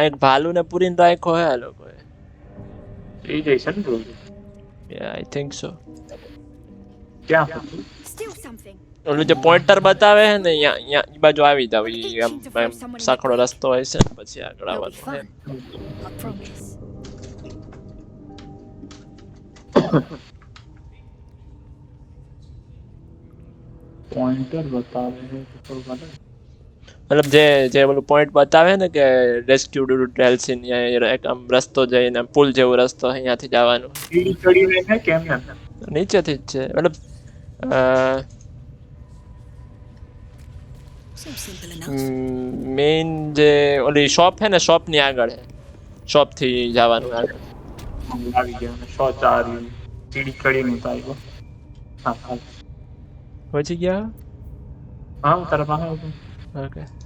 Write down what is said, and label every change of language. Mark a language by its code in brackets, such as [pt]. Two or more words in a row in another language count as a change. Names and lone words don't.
[gu] એક ભાલુને પૂરીને રાખ્યો હે આ લોકોએ એ જઈશે ને રોજ [en] I think so [gu] ક્યાં [en] Still something. [gu] ઓલું જે પોઈન્ટર બતાવે હે ને અહીંયા ઈ બાજુ આવી જાવ ઈ આમ સાંકડો રસ્તો હોય છે ને પછી આગળ [en] It'll be [gu] આવવાનું હે [en] fun. I promise. [gu] પોઈન્ટર બતાવે છે તો ખબર મતલબ જે ઓલું પોઈન્ટ બતાવે ને કે રેસ્ક્યુ ડેલ્સિન એક આમ રસ્તો જઈને પુલ જેવો રસ્તો અહીંયાથી જવાનું સીડી ચડીને છે કેમ ને નીચેથી જ છે મતલબ [en] Seems simple enough. [gu] મેઇન જે ઓલી શોપ હે ને શોપની આગળ હે શોપથી જવાનું આગળ આવી ગયા અને શૌચાલય સીડી ચડીને ઉતાર્યો હા હા પહોંચી ગયા હા તારા પાસે હતું ઓકે